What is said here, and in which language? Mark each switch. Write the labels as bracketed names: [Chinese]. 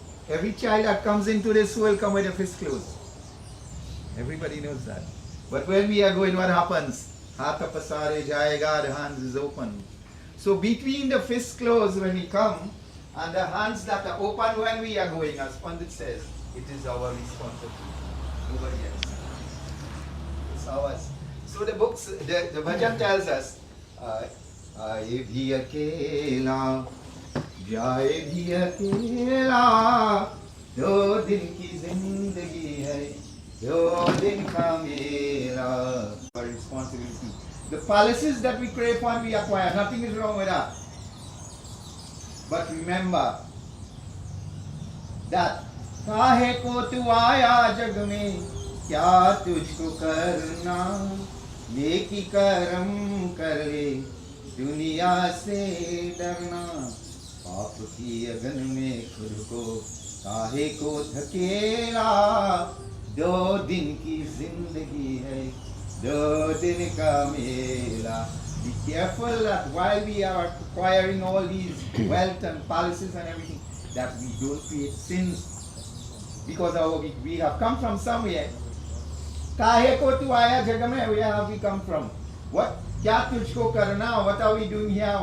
[English] Every child that comes into this world come with a fist closed. Everybody knows that. But when we are going, what happens? [Hindi] Hata pasare jayega, [English] the hands is open. So between the fist closed when we come and the hands that are open when we are going, as Pandit says, it is our responsibility. Nobody else. It's ours. So the books, the bhajan tells us, [Hindi] आए भी अकेला जाए भी अकेला दो दिन की जिंदगी है दो दिन का मेला. [English] Our responsibility. The palaces that we crave for, we acquire. Nothing is wrong with that. But remember that [Hindi] काहे को तू आया जग में क्या तुझको करना नेकी कर्म कर ले दुनिया से डरना पाप की अगन में खुद को काहे को धकेला दो दिन की जिंदगी है दो दिन का मेला. [English] Be careful that while we are acquiring all these wealth and palaces and everything, that we don't create sins, because we have come from somewhere. [Hindi] काहे को तू आया जग में? [English] Where have we come from? What? [Hindi] क्या तुझको करना? [English] What are we doing here?